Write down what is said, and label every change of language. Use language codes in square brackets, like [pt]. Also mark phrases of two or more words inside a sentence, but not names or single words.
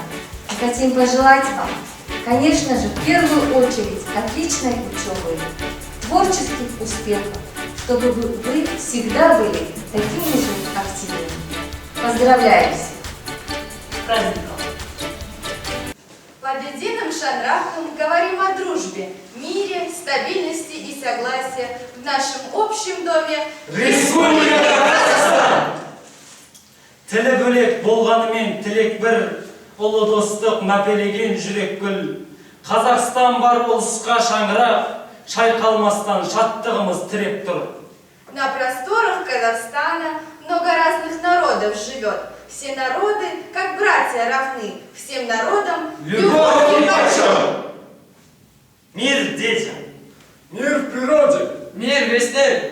[ru] Мы хотим пожелать вам, конечно же, в первую очередь отличной учебы, творческих успехов, чтобы вы всегда были такими же активными. Поздравляем всех! С праздником! Под единым шандрахом говорим о дружбе, мире, стабильности и согласии в нашем общем доме Республика Казахстан! [kk] Тілі бөлек болғанымен тілек бір, ұлы достық мәпелеген жүрек гүл. Қазақстан бар ұлысқа шаңырақ, шайқалмастан шаттығымыз тіреп тұр. [ru] На просторах Казахстана много разных народов живет. Все народы, как братья, равны. Всем народам любовь и почет. Мир детям! Мир в природе! Мир везде!